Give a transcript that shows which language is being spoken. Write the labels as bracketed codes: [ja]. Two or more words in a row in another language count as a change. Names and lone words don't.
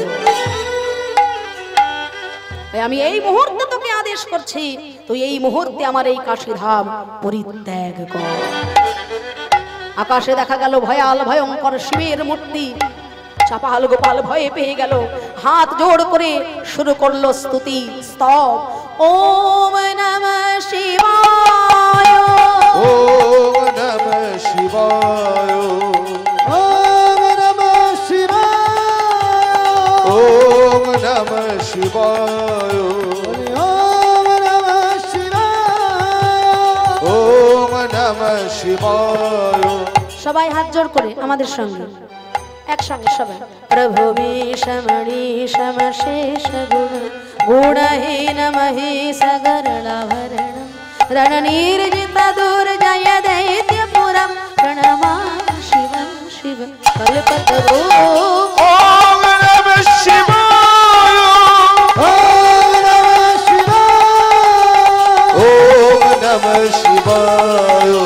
[bn] আমি এই মুহূর্তে তোকে আদেশ করছি, তুই এই মুহূর্তে আমার এই কাশীধাম পরিত্যাগ কর। আকাশে দেখা গেল ভয়াল ভয়ঙ্কর শিবের মূর্তি। চাপাল গোপাল ভয়ে পেয়ে গেল, হাত জোড় করে শুরু করলো স্তুতি স্তব। [sa] ওম নমঃ শিবায়, ওম নমঃ শিবায়, ওম নমঃ শিবায়, ওম নমঃ শিবায়, ওম নমঃ শিবায়, ওম নমঃ শিবায়। [bn] সবাই হাত জোড় করে আমাদের সঙ্গে একসঙ্গে সবাই। [sa] প্রভু মীশমণি সমশেষ গুণ গুণহীন মহেশ গরলাভরণ रणनीर्जित दुर्जय दैत्यपुरं प्रणमामि शिवं शिव कल्पतरु। ओम नमः शिवाय, ओम नमः शिवाय, ओम नमः शिवाय,